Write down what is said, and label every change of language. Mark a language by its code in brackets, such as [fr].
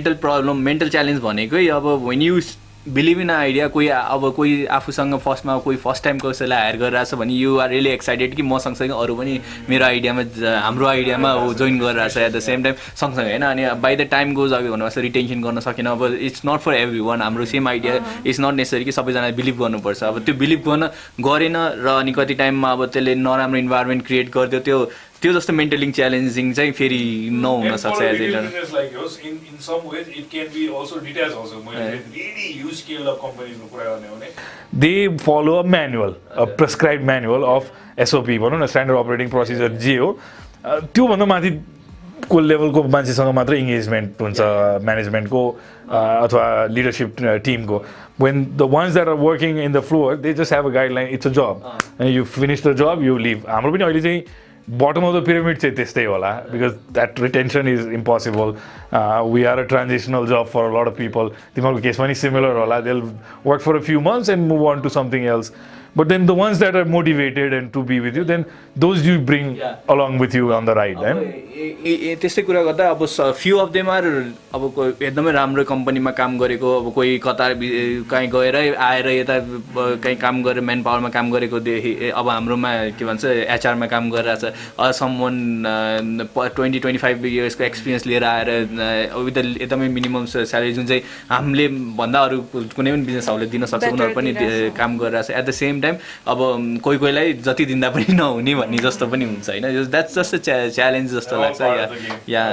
[ne] mental problem mental challenge भनेकै अब [en] when you believe in idea [ne] कोही आफूसँग फर्स्टमा कोही फर्स्ट टाइम कसैलाई हायर गरिरहेछ भने [en] you are really excited [ne] कि म सँगसँगै अरू पनि मेरो आइडियामा हाम्रो आइडियामा जोइन गरिरहेछ [en] at the same time [ne] सँगसँगै होइन अनि [en] by the time goes [ne] अघि भन्नुभएको रिटेन्सन गर्न सकेन अब [en] it's not for everyone [ne] हाम्रो same idea [en] it's not necessary [ne] कि सबैजनाले बिलिभ गर्नुपर्छ अब त्यो बिलिभ गरेन र अनि कति टाइममा अब त्यसले नराम्रो इन्भाइरोमेन्ट क्रिएट गरिदियो त्यो जस्तो मेन्टलिङ च्यालेन्जिङ चाहिँ फेरि नहुन सक्छ as [en] in some ways it can be also detached also really huge scale of companies [ne] को कुरा गर्ने हो भने [en] they follow a manual a prescribed manual of SOP [ne] भनौँ न स्ट्यान्डर्ड अपरेटिङ प्रोसिजर जे हो त्योभन्दा माथि को लेभलको मान्छेसँग मात्र इङ्गेजमेन्ट हुन्छ म्यानेजमेन्टको अथवा लिडरसिप टिमको [en] when the ones that are working in the floor they just have a guideline it's a job and you finish the job you leave [ne] हाम्रो पनि अहिले चाहिँ [en] bottom of the pyramid [ne] चाहिँ त्यस्तै होला [en] because that retention is impossible we are a transitional job for a lot of people [ne] तिमीहरूको केसमा नि [en] similar होला they'll work for a few months and move on to something else but then the ones that are motivated and to be with you then those you bring along with you on the ride [ne] त्यस्तै कुरा गर्दा अब [en] few of them are [ne] अब एकदमै राम्रो कम्पनीमा काम गरेको अब कोही कता कहीँ गएर आएर यता कहीँ काम गरेर म्यान पावरमा काम गरेको देखि अब हाम्रोमा के भन्छ एचआरमा काम गरिरहेछ समवन 20-25 इयर्सको एक्सपिरियन्स लिएर आएर विथ एकदमै मिनिमम स्यालेरी जुन चाहिँ हामीले भन्दा अरू कुनै पनि बिजनेस हाउसले दिन सक्छ उनीहरू पनि काम गरिरहेछ [en] at the same time [ne] अब कोही कोहीलाई जति दिँदा पनि नहुने भन्ने जस्तो पनि हुन्छ होइन [en] that's just challenge [ne] जस्तो लाग्छ या